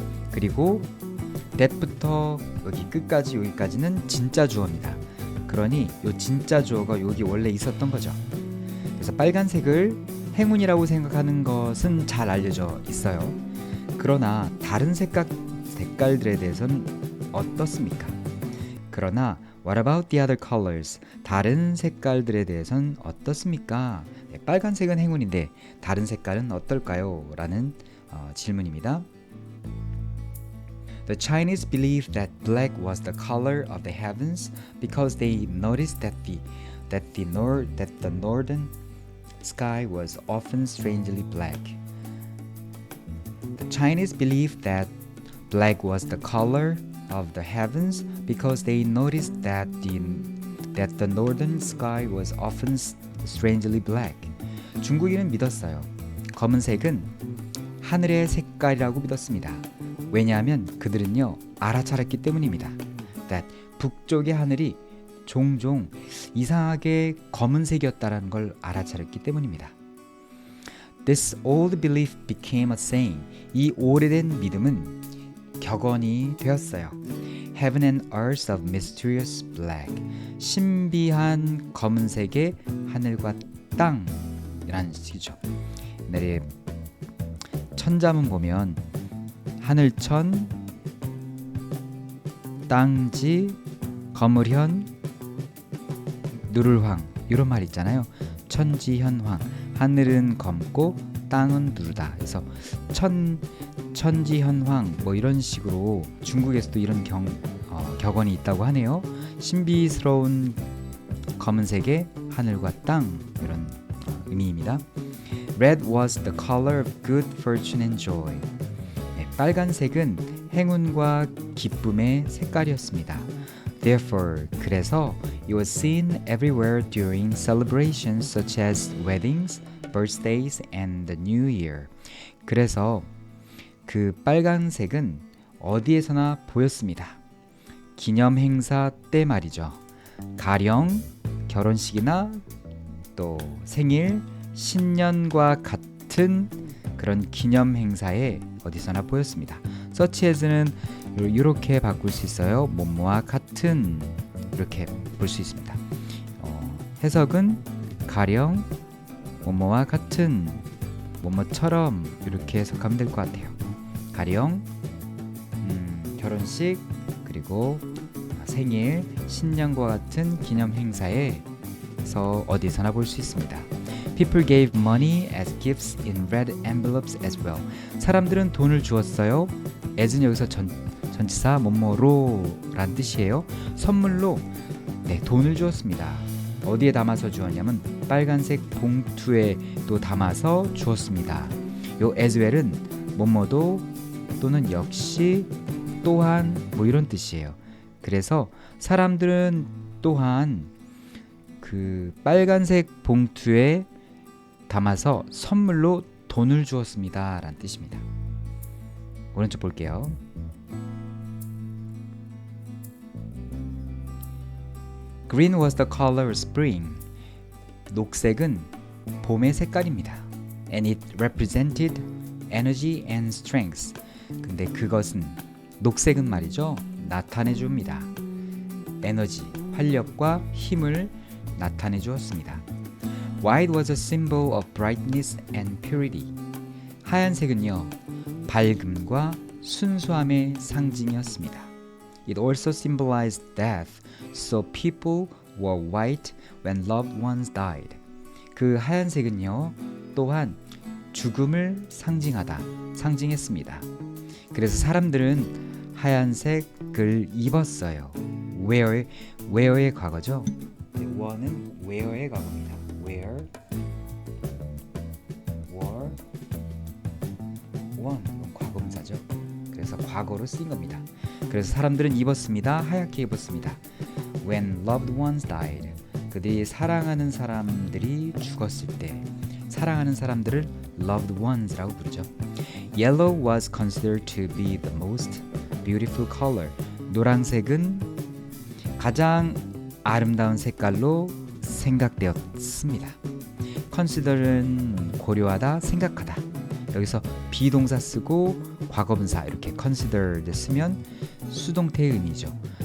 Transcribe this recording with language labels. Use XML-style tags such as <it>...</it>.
<ko>그리고 that부터 여기 끝까지 여기까지는 진짜 주어입니다. 그러니 요 진짜 주어가 여기 원래 있었던 거죠. 그래서 빨간색을 행운이라고 생각하는 것은 잘 알려져 있어요. 그러나 다른 색깔들에 대해서는 어떻습니까? 그러나</ko> <en>what about the other colors?</en> <ko>다른 색깔들에 대해서는 어떻습니까? 네, 빨간색은 행운인데 다른 색깔은 어떨까요? 라는 질문입니다.</ko> <en>The Chinese believed that black was the color of the heavens because they noticed that the northern sky was often strangely black. The Chinese believed that black was the color of the heavens because they noticed that the northern sky was often strangely black.</en> <ko>중국인은 믿었어요. 검은색은 하늘의 색깔이라고 믿었습니다. 왜냐하면 그들은요, 알아차렸기 때문입니다. That 북쪽의 하늘이 종종 이상하게 검은색이었다는 걸 알아차렸기 때문입니다.</ko> <en>This old belief became a saying.</en> <ko>이 오래된 믿음은 격언이 되었어요.</ko> <en>Heaven and earth of mysterious black.</en> <ko>신비한 검은색의 하늘과 땅이라는 식이죠. 옛날에 천자문 보면 하늘천, 땅지, 거물현, 누를황 이런 말 있잖아요. 천지현황. 하늘은 검고 땅은 누르다. 그래서 천지현황 뭐 이런 식으로 중국에서도 이런 격언이 있다고 하네요. 신비스러운 검은색의 하늘과 땅 이런 의미입니다.</ko> <en>Red was the color of good fortune and joy.</en> <ko>네, 빨간색은 행운과 기쁨의 색깔이었습니다.</ko> <en>Therefore,</en> <ko>그래서</ko> <en>it was seen everywhere during celebrations such as weddings, birthdays, and the New Year.</en> <ko>그래서 그 빨간색은 어디에서나 보였습니다. 기념 행사 때 말이죠. 가령 결혼식이나 또 생일, 신년과 같은 그런 기념 행사에 어디서나 보였습니다. such as는 이렇게 바꿀 수 있어요. 뭐뭐와 같은 이렇게 볼 수 있습니다. 해석은 가령 뭐뭐와 같은 뭐뭐처럼 이렇게 해석하면 될 것 같아요. 가령 결혼식 그리고 생일, 신년과 같은 기념 행사에서 어디서나 볼 수 있습니다.</ko> <en>People gave money as gifts in red envelopes as well.</en> <ko>사람들은 돈을 주었어요. as는 여기서 전치사 뭐뭐로란 뜻이에요. 선물로 돈을 주었습니다. 어디에 담아서 주었냐면 빨간색 봉투에 또 담아서 주었습니다. 요 as well은 뭐뭐도 또는 역시 또한 뭐 이런 뜻이에요. 그래서 사람들은 또한 그 빨간색 봉투에 담아서 선물로 돈을 주었습니다 라는 뜻입니다. 오른쪽 볼게요.</ko> <en>Green was the color of spring.</en> <ko>녹색은 봄의 색깔입니다.</ko> <en>And it represented energy and strength.</en> <ko>근데 그것은 녹색은 말이죠. 나타내 줍니다. 에너지, 활력과 힘을 나타내 주었습니다.</ko> <en>White was a symbol of brightness and purity.</en> <ko>하얀색은요, 밝음과 순수함의 상징이었습니다.</ko> <en>It also symbolized death, so people wore white when loved ones died.</en> <ko>그 하얀색은요, 또한 죽음을 상징했습니다. 그래서 사람들은 하얀색을 입었어요. wear의 과거죠. were는 wear의 과거입니다. wore, 이건 과거분사죠. 그래서 과거로 쓰인 겁니다. 그래서 사람들은 입었습니다. 하얗게 입었습니다.</ko> <en>When loved ones died.</en> <ko>그들이 사랑하는 사람들이 죽었을 때, 사랑하는 사람들을 loved ones라고 부르죠.</ko> <en>Yellow was considered to be the most beautiful color.</en> <ko>노란색은 가장 아름다운 색깔로 생각되었습니다. consider는 고려하다, 생각하다. 여기서 비동사 쓰고 과거분사 이렇게 considered 쓰면 수동태의 의미죠.</ko>